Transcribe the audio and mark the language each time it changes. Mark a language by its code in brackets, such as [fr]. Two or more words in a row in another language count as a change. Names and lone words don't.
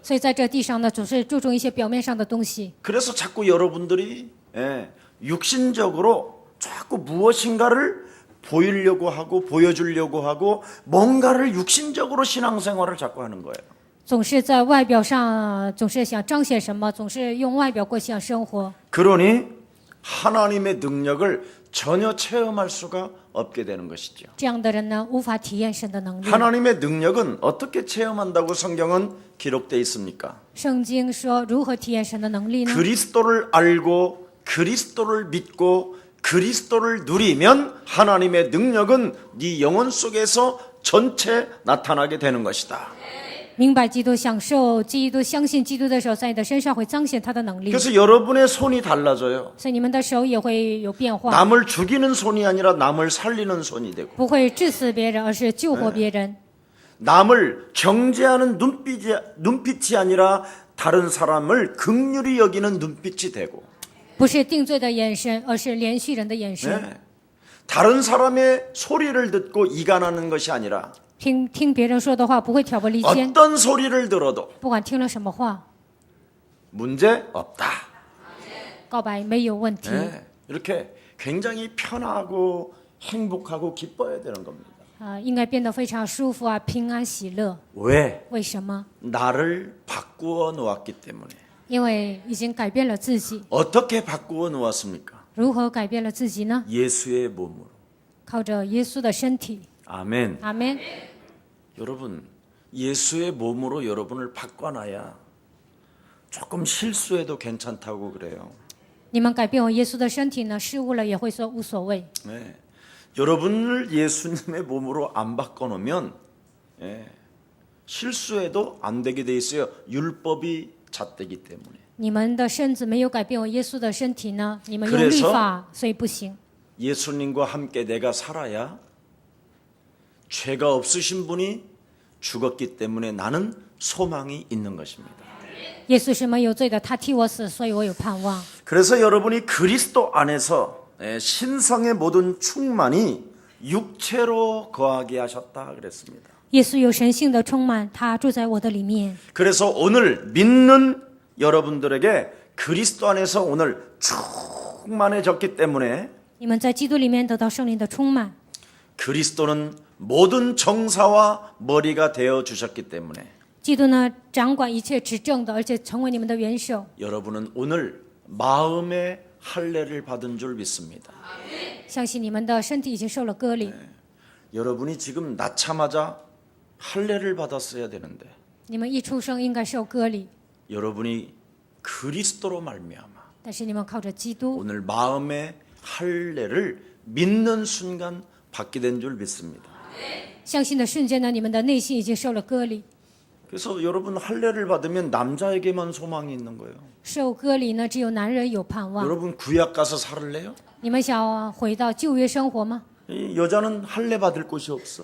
[zh] 所以在这地上呢，总是注重一些表面上的东西。 [ko] 그래서 자꾸 여러분들이 육신적으로 자꾸 무엇인가를 보이려고 하고 보여주려고 하고 뭔가를 육신적으로 신앙생활을 자꾸 하는 거예요. [zh] 总是在外表上总是想彰显什么，总是用外表过想生活。 [ko] 그러니 하나님의 능력을 전혀 체험할 수가 없게 되는 것이죠. [zh] 这样的人呢，无法体验神的能力。 [ko] 하나님의 능력은 어떻게 체험한다고 성경은 기록되어 있습니까? [zh] 圣经说如何体验神的能力呢？ [ko] 그리스도를 알고 그리스도를 믿고 그리스도를 누리면 하나님의 능력은 네 영혼 속에서 전체 나타나게 되는 것이다. [zh] 明白基督，享受基督，相信基督的时候，在你的身上会彰显他的能力， [ko] 그래서 여러분의 손이 달라져요. [zh] 所以你们的手也会有变化， [ko] 남을 죽이는 손이 아니라 남을 살리는 손이 되고 [zh] 不会致死别人，而是救活别人。 [ko] 남을 정죄하는 눈빛이 아니라 다른 사람을 긍휼히 여기는 눈빛이 되고 [zh] 不是定罪的眼神，而是怜恤人的眼神。 [ko] 네. 다른 사람의 소리를 듣고 이간하는 것이 아니라 [zh] 听别人说的话，不会挑拨离间， [ko] 어떤 소리를 들어도 [zh] 不管听了什么话， [ko] 문제 없다. [zh] 告白没有问题。 [ko] 네. 이렇게 굉장히 편하고 행복하고 기뻐야 되는 겁니다. [zh] 应该变得非常舒服啊，平安喜乐。 [ko] 왜? [zh] 为什么？ [ko] 나를 바꾸어 놓았기 때문에. [zh] 因为已经改变了自己。 [ko] 어떻게 바꾸어 놓았습니까? [zh] 如何改变了自己呢？ [ko] 예수의 몸으로. [zh] 靠着耶稣的身体。 [ko] 아멘. [zh] 阿门。 [ko] 여러분, 예수의 몸으로 여러분을 바꿔놔야 조금 실수해도 괜찮다고 그래요. [zh] 你们改变我耶稣的身体呢，失误了也会说无所谓。 [ko] 네. 여러분을 예수님의 몸으로 안 바꿔놓으면 실수해도 안 되게 돼 있어요. 율법이 잣대기 때문에. [zh] 你们的身子没有改变我耶稣的身体呢，你们用 [ko] 그래서 [zh] 律法，所以不行。 [ko] 예수님과 함께 내가 살아야 죄가 없으신 분이 죽었기 때문에 나는 소망이 있는 것입니다. [zh] 耶稣是没有罪的，他替我死，所以我有盼望。 [ko] 그래서 여러분이 그리스도 안에서 신성의 모든 충만이 육체로 거하게 하셨다 그랬습니다. [zh] 耶稣有神性的充满，他住在我的里面。 [ko] 그래서 오늘 믿는 여러분들에게 그리스도 안에서 오늘 충만해졌기 때문에 [zh] 你们在基督里面得到圣灵的充满， [ko] 그리스도는 모든 정사와 머리가 되어 주셨기 때문에 [zh] 基督呢掌管一切执政的，而且成为你们的元首。 [ko] 여러분은 오늘 마음의 할례를 받은 줄 믿습니다. [zh] 相信你们的身体已经受了割礼， [ko] 여러분이 지금 낳자마자 할례를 받았어야 되는데 [zh] 你们一出生应该受割礼， [ko] 여러분이 그리스도로 말미암아 [zh] 但是你们靠着基督， [ko] 오늘 마음의 할례를 믿는 순간 받게 된 줄 믿습니다. [zh] 相信的瞬间呢，你们的内心已经受了割礼。 [ko] 그래서 여러분 할례를 받으면 남자에게만 소망이 있는 거예요. [zh] 受割礼呢，只有男人有盼望。 [ko] 여러분 구약 가서 살을래요? [zh] 你们想回到旧约生活吗？ [ko] 이 여자는 할례 받을 곳이 없어.